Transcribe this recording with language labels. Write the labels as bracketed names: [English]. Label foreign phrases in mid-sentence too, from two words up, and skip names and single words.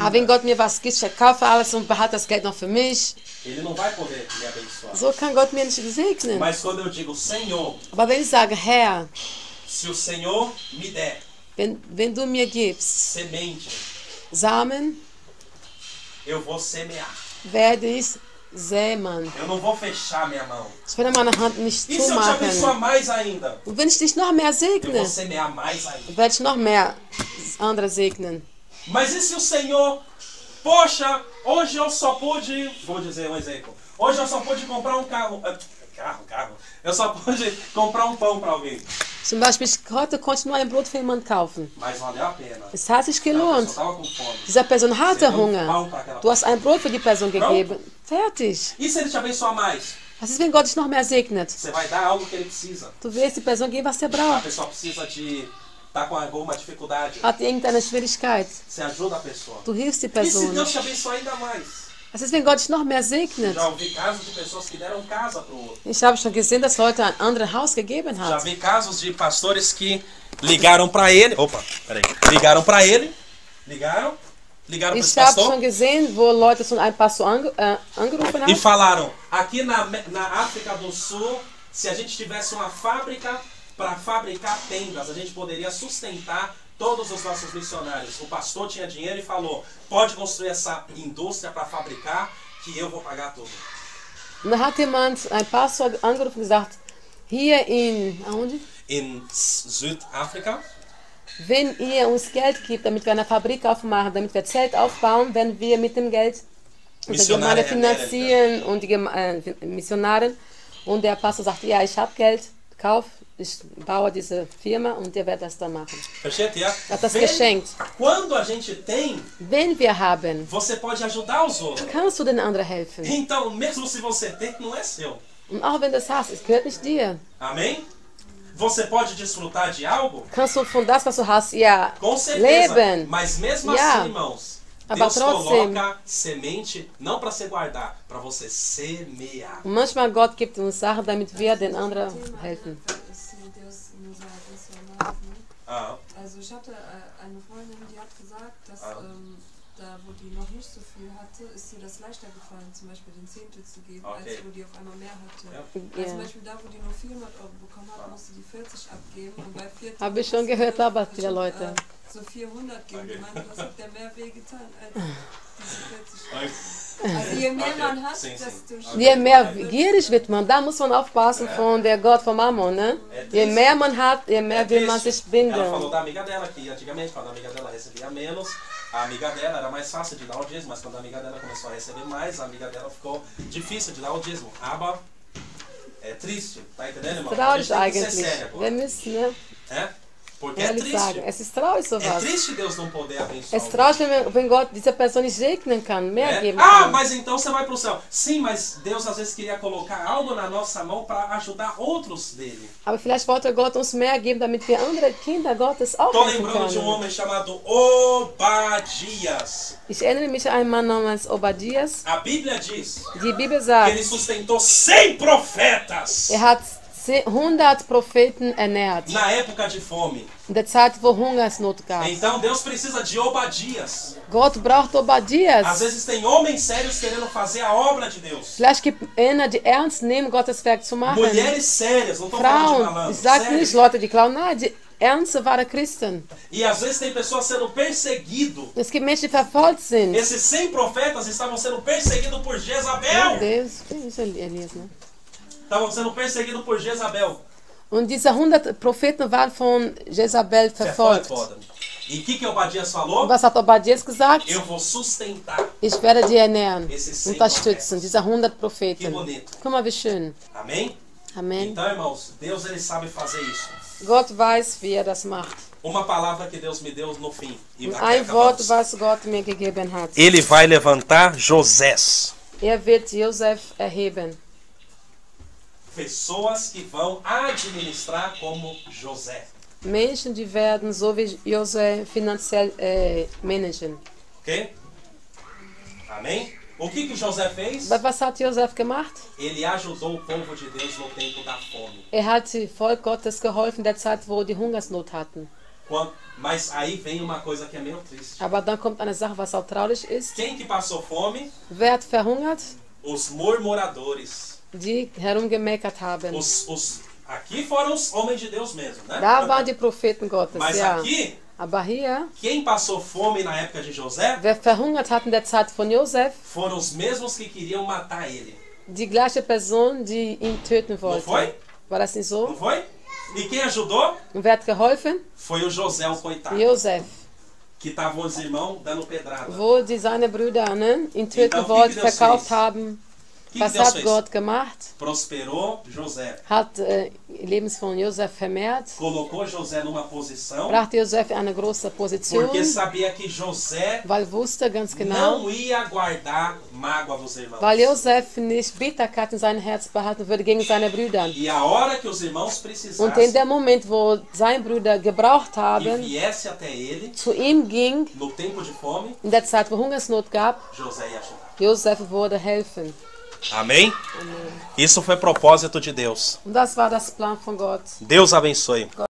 [German] Aber wenn Gott mir was gibt, ich verkaufe alles und behalte das Geld noch für mich. [Portuguese] Ele não vai poder me abençoar. [German] So kann Gott mir nicht segnen. [Portuguese] Mas quando eu digo, Senhor, [German] Aber wenn ich sage, Herr, [Portuguese] se o Senhor me der [German] wenn du mir gibst [Portuguese] semente, [German] Samen, [Portuguese] eu vou semear. [German] werde ich säen. [Portuguese] Eu não vou fechar minha mão. [German] Ich werde meine Hand nicht [Portuguese] E se eu te abençoar [German] zumachen. [Portuguese] mais ainda? [German] Und wenn ich dich noch mehr [Portuguese] Eu [German] segne, [Portuguese] vou semear mais ainda. [German] werde ich noch mehr andere segnen. [Portuguese] Mas e se o Senhor, poxa, hoje eu só pude, vou dizer um exemplo, hoje eu só pude comprar um carro, eu só pude comprar um pão para alguém, [German] Zum Beispiel, heute konnte ich nur ein Brot für jemanden kaufen. [Portuguese] mas valeu a pena. [German] Es hat sich [Portuguese] A [German] gelohnt. [Portuguese] pessoa estava com fome. [German] Diese Person hatte [Portuguese] Você deu um [German] Hunger. [Portuguese] pão para aquela [German] Du hast ein Brot für die Person [Portuguese] Pronto. [German] gegeben. Fertig. [Portuguese] E se ele te abençoar mais? [German] Was ist, wenn Gott dich noch mehr segnet? [Portuguese] Você vai dar algo que ele precisa. [German] Du wirst die Person geben, was sie [Portuguese] A [German] braucht. [Portuguese] pessoa precisa de estar com alguma dificuldade. [German] Hat irgendeine Schwierigkeit. [Portuguese] Você ajuda a pessoa. [German] Du hilfst die [Portuguese] E se [German] Person. [Portuguese] Deus te abençoar ainda mais? [German] Was ist, wenn Gott dich noch mehr segnet? [Portuguese] Já ouvi casos de pessoas que deram casa para o outro. [German] Ich habe schon gesehen, dass Leute ein anderes Haus gegeben [Portuguese] Já [German] haben. [Portuguese] vi casos de pastores que ligaram para ele. Opa, peraí. Ligaram para ele. Ligaram para [German] Ich [Portuguese] esse [German] habe [Portuguese] pastor. [German] schon gesehen, wo Leute von einem Pastor angerufen [Portuguese] E [German] haben. [Portuguese] falaram, aqui na África do Sul, se a gente tivesse uma fábrica para fabricar tendas, a gente poderia sustentar todos os nossos missionários. O pastor tinha dinheiro e falou, pode construir essa indústria para fabricar, que eu vou pagar tudo. [German] Und da hat jemand, ein Pastor angerufen und gesagt, hier in, aonde? [Portuguese] Em Südafrika, [German] Wenn ihr uns Geld gibt, damit wir eine Fabrik aufmachen, damit wir Zelt aufbauen, wenn wir mit dem Geld unsere Gemeinde finanzieren und die Missionare. Und der Pastor sagt, ja, ich habe Geld, kauf, ich baue diese Firma und ihr werdet das dann machen. Versteht ihr? Hat das geschenkt. [Portuguese] Quando a gente tem, [German] Wenn wir haben, [Portuguese] você pode ajudar os outros. [German] kannst du den anderen helfen. [Portuguese] Então, mesmo se você tem, não é seu. [German] Und auch wenn du das hast, es gehört nicht dir. [Portuguese] Amém? Você pode desfrutar de algo? [German] Kannst du von das, was du hast, ja, [Portuguese] Com certeza. [German] leben. [Portuguese] Mas mesmo [German] Ja. [Portuguese] assim, irmãos, [German] Aber [Portuguese] Deus [German] trotzdem. [Portuguese] coloca semente não para você guardar, para você semear. [German] Und manchmal Gott gibt uns Sachen, damit wir den anderen helfen. [Portuguese] Ist Deus nos abençoar mais, ne? Ah, [German] Also ich hatte eine Freundin, die hat gesagt, dass Ah. da wo die noch nicht so viel hatte, ist ihr das leichter gefallen, zum Beispiel den Zehntel zu geben, Okay. als wo die auf einmal mehr hatte. Ja. Also zum Ja. Beispiel da, wo die nur 400 € bekommen hat, musste die 40 abgeben und bei 40 Habe ich schon gehört, aber viele Leute. so 400 geben. Okay. Die meinte, das hat der mehr wehgetan als diese 40. okay. Also je mehr Okay. man hat, [Portuguese] Sim, sim. [German] desto Je mehr gierig wird man, da muss man aufpassen von der Gott von Mammon, ne? Je mehr man hat, je mehr will man sich [Portuguese] Ela falou [German] binden. [Portuguese] da amiga dela, que antigamente, quando a amiga dela recebia menos, a amiga dela era mais fácil de dar o dízimo, mas quando a amiga dela começou a receber mais, a amiga dela ficou difícil de dar o dízimo. Aber é triste, tá entendendo, irmão? A [German] Traurig [Portuguese] gente tem que ser [German] eigentlich. [Portuguese] sério [German] Wir [Portuguese] agora. [German] müssen, ne? [Portuguese] É? Porque é [German] Ehrlich [Portuguese] triste. [German] sagen, es ist traurig [Portuguese] É [German] sowas. [Portuguese] triste Deus não poder abençoar. [German] Es ist traurig, wenn Gott dieser Person nicht segnen kann, mehr [Portuguese] É? [German] geben Ah, kann. [Portuguese] mas então você vai para o céu. Sim, mas Deus às vezes queria colocar algo na nossa mão para ajudar outros dele. [German] Aber vielleicht wollte Gott uns mehr geben, damit wir andere Kinder Gottes auch [Portuguese] Estou [German] helfen [Portuguese] lembrando de um [German] können. [Portuguese] homem chamado Obadias. [German] Ich erinnere mich an einen Mann namens Obadias. [Portuguese] A Bíblia diz [German] Die Bibel [Portuguese] que [German] sagt, [Portuguese] ele sustentou 100 profetas [German] hat 100 Propheten ernährt. [Portuguese] na época de fome. [German] In der Zeit, wo Hungersnot gab. [Portuguese] Então Deus precisa de Obadias. [German] Gott braucht [Portuguese] Às [German] Obadias. [Portuguese] vezes tem homens sérios querendo fazer a obra de Deus. [German] Vielleicht gibt einer, die ernst nehmen, Gottes Werk zu machen. [Portuguese] Mulheres sérias, não estou falando de [German] Frauen, [Portuguese] malandro, [German] ich sage [Portuguese] sérias. [German] nicht Leute, die klauen, nein, die ernste, wahre Christen. [Portuguese] E às vezes tem pessoas sendo perseguidas. [German] Es gibt Menschen, die verfolgt sind. [Portuguese] Esses 100 profetas estavam sendo perseguidos por Jezabel. Deus, isso é Elias, né? Estavam sendo perseguidos por Jezabel. [German] Und diese 100 Propheten waren von Jezabel verfolgt. [Portuguese] Foda. E o que Obadias falou? [German] Was hat Obadias gesagt? [Portuguese] Eu vou sustentar. [German] Ich werde die ernähren, [Portuguese] Esses 100 [German] unterstützen, diese 100 [Portuguese] Que [German] Propheten. [Portuguese] bonito. [German] Guck mal, wie schön. [Portuguese] Amém? [German] Amen. [Portuguese] Então, irmãos, Deus ele sabe fazer isso. [German] Gott weiß, wie er das macht. [Portuguese] Uma palavra que Deus me deu no fim. E [German] Und [Portuguese] aqui [German] ein Wort, [Portuguese] acabamos. [German] was Gott mir gegeben hat. [Portuguese] Ele vai levantar Josés. [German] Wird Josef erheben. [Portuguese] Pessoas que vão administrar como José. [German] Menschen, die werden so wie Josef finanziell managen. [Portuguese] Ok? Amém? O que José fez? [German] Was hat Josef gemacht? [Portuguese] Ele ajudou o povo de Deus no tempo da fome. [German] Hat dem Volk Gottes geholfen, der Zeit, wo die Hungersnot hatten. [Portuguese] Mas aí vem uma coisa que é meio triste. [German] Aber dann kommt eine Sache, was auch traurig ist. [Portuguese] Quem que passou fome? [German] Wer hat verhungert? [Portuguese] Os murmuradores. [German] Die herumgemeckert haben. [Portuguese] Aqui foram os homens de Deus mesmo, né? [German] Da waren die Propheten Gottes, [Portuguese] Mas [German] ja. [Portuguese] aqui, [German] Aber hier, [Portuguese] quem passou fome na época de José [German] wer verhungert hat in der Zeit von Josef, [Portuguese] foram os mesmos que queriam matar ele. [German] die gleiche Person, die ihn töten [Portuguese] Não [German] wollte. [Portuguese] foi? [German] War das nicht [Portuguese] Não [German] so? [Portuguese] foi? E quem ajudou? [German] Und wer hat geholfen? [Portuguese] Foi o José, o coitado. [German] Josef. [Portuguese] Que estavam os irmãos dando pedrada. [German] Wo die seine Brüder ihn töten [Portuguese] Então, o que [German] wollten, [Portuguese] que Deus [German] verkauft [Portuguese] fez? [German] haben. [Portuguese] O que [German] Was [Portuguese] Deus [German] hat [Portuguese] fez? [German] Gott gemacht? [Portuguese] Prosperou José. [German] Hat Lebens von Josef vermehrt. [Portuguese] Colocou José numa posição. [German] Brachte Josef in eine große Position. [Portuguese] Porque sabia que José [German] Weil wusste ganz genau, [Portuguese] não ia guardar mágoa dos irmãos. [German] weil Josef nicht Bitterkeit in seinem Herz behalten würde gegen seine Brüder. [Portuguese] E a hora que os irmãos [German] Und in [Portuguese] precisassem [German] dem Moment, wo seine Brüder gebraucht [Portuguese] e [German] haben, [Portuguese] viesse até ele, [German] zu ihm ging, [Portuguese] no tempo de fome, [German] in der Zeit, wo Hungersnot gab, [Portuguese] José ia ajudar. [German] Josef würde helfen. [Portuguese] Amém? Isso foi propósito de Deus. [German] Und das war das Plan von Gott. [Portuguese] Deus abençoe.